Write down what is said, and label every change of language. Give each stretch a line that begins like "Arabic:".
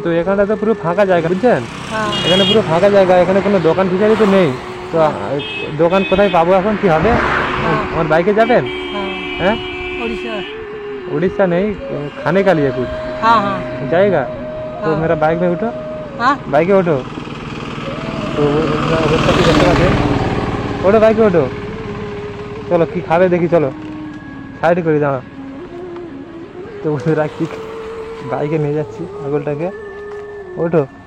Bangla: তো এখানটা তো পুরো ফাঁকা জায়গা বুঝছেন, এখানে পুরো ফাঁকা জায়গা, এখানে কোনো দোকান ফিচারি তো নেই। তো দোকান কোথায় পাবো এখন? কি হবে? আমার বাইকে যাবেন?
Hindi: হ্যাঁ उड़ीसा नहीं, खाने का लिए कुछ जाएगा तो मेरा बाइक में उठो। बाइक में उठो।
Bangla: तो অবস্থা কি দেখতে পাচ্ছেন? ওঠো বাইকে ওঠো। চলো কি খাবে দেখি, চলো সাইড করে দাঁড়া। তো বন্ধুরা কি বাইকে নিয়ে যাচ্ছি পাগলটাকে। ওঠো।